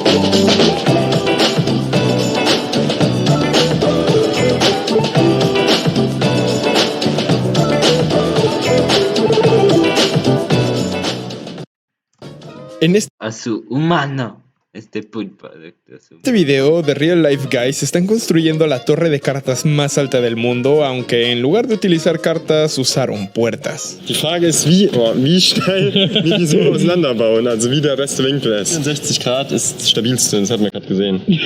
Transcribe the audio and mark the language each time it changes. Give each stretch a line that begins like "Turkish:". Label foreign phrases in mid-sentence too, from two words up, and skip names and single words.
Spanish: En a su humano, este pulpo. Este video de Real Life Guys están construyendo la torre de cartas más alta del mundo, aunque en lugar de utilizar cartas usaron puertas.
German: Die Frage ist, wie schnell wir die so auseinanderbauen, also wie der beste Winkel ist. 64 Grad ist das stabilste, das hatten wir gerade gesehen.